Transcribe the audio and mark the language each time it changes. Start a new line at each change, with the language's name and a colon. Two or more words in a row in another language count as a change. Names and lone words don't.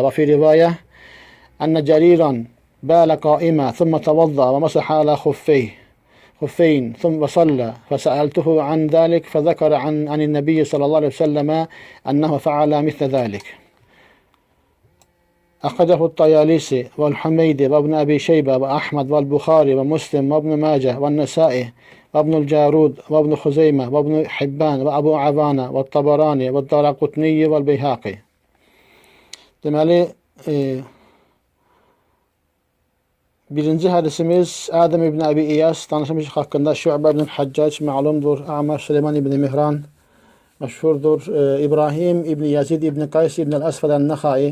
Arabic: وفي رواية أن جريرا بال قائما ثم توضأ ومسح على خفين ثم صلى فسألته عن ذلك فذكر عن النبي صلى الله عليه وسلم أنه فعل مثل ذلك. أخرجه الطيالسي والحميدي وابن أبي شيبة وأحمد والبخاري ومسلم وابن ماجه والنسائي وابن الجارود وابن خزيمة وابن حبان وأبو عوانة والطبراني والدارقطني والبيهقي.
Azerbaijani: Deməli, birinci hədisimiz Ədəm ibn Əbi İyas danışmışıq haqqında. Şü'bə ibn Həccac məlumdur. A'maş Süleyman ibn Mihran Məşhurdur. İbrahim İbn Yazid İbn Qays İbn Əl-Əsfəd Ən-Nəxai.